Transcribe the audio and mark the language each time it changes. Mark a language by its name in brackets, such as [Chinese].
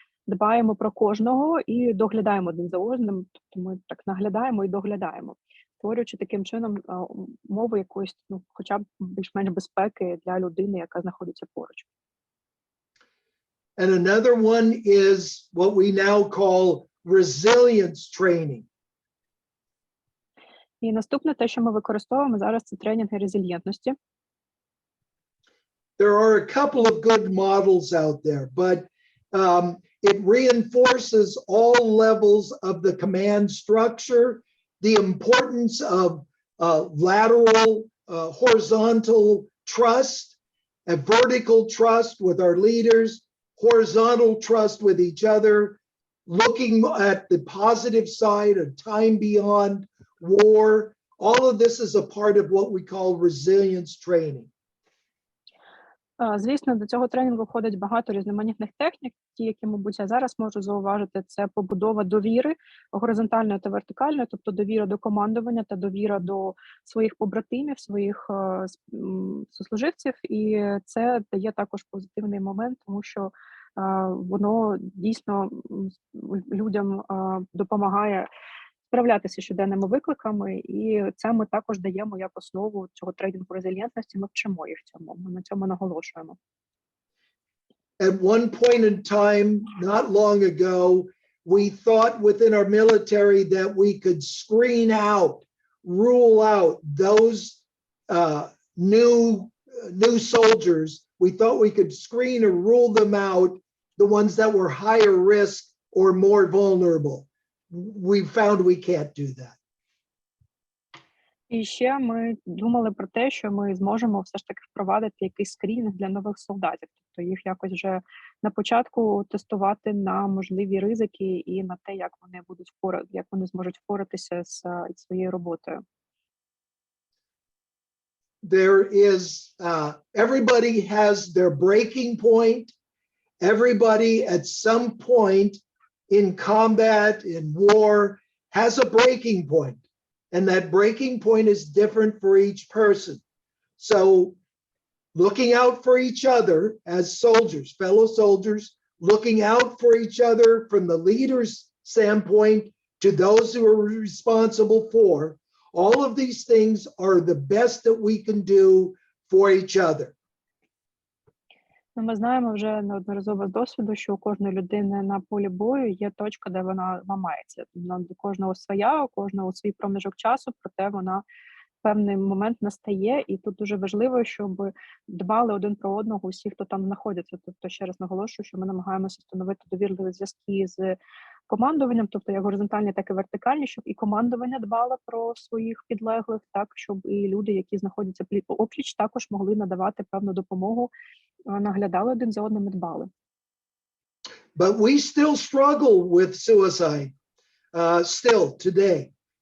[Ukrainian] дбаємо про кожного і доглядаємо один за одним, тобто ми так наглядаємо і доглядаємо, створюючи таким чином умови якоїсь, хоча б більш-менш безпеки для людини, яка знаходиться поруч. [English] And another one is what we now call resilience training. [Ukrainian] І наступне, те, що ми використовуємо зараз, це тренінги резильєнтності. [English] There are a couple of good models out there, but it reinforces all levels of the command structure, the importance of lateral, horizontal trust, a vertical trust with our leaders, horizontal trust with each other, looking at the positive side of time beyond war. All of this is a part of what we call resilience training. [Ukrainian] Звісно, до цього тренінгу входить багато різноманітних технік. Ті, які, мабуть, я зараз можу зауважити, це побудова довіри горизонтальної та вертикальної, тобто довіра до командування та довіра до своїх побратимів, своїх сослуживців. І це дає також позитивний момент, тому що воно дійсно людям допомагає справлятися з щоденними викликами, і це ми також даємо як основу цього тренінгу резильєнтності, ми вчимо їх цьому, ми на цьому наголошуємо. [English] At one point in time, not long ago, we thought within our military that we could screen out, rule out those new soldiers. We thought we could screen or rule them out, the ones that were higher risk or more vulnerable. We found we can't do that. [Ukrainian] І ще ми думали про те, що ми зможемо все ж таки впровадити якийсь скрінінг для нових солдатів, тобто їх якось вже на початку тестувати на можливі ризики і на те, як вони зможуть впоратися з своєю роботою. [English] There is, everybody has their breaking point. Everybody at some point in combat, in war, has a breaking point. And that breaking point is different for each person. So looking out for each other as soldiers, fellow soldiers, looking out for each other from the leader's standpoint to those who are responsible for, all of these things are the best that we can do for each other. [Ukrainian] Ми знаємо вже неодноразово з досвіду, що у кожної людини на полі бою є точка, де вона ламається. До кожного своя, у кожного свій проміжок часу, проте вона певний момент настає, і тут дуже важливо, щоб дбали один про одного усі, хто там знаходиться. Тобто, ще раз наголошую, що ми намагаємося встановити довірливі зв'язки з командуванням, тобто як горизонтальні, так і вертикальні, щоб і командування дбало про своїх підлеглих, так, щоб і люди, які знаходяться опліч, також могли надавати певну допомогу, наглядали один за одним і дбали. [English] But we still struggle with suicide still today.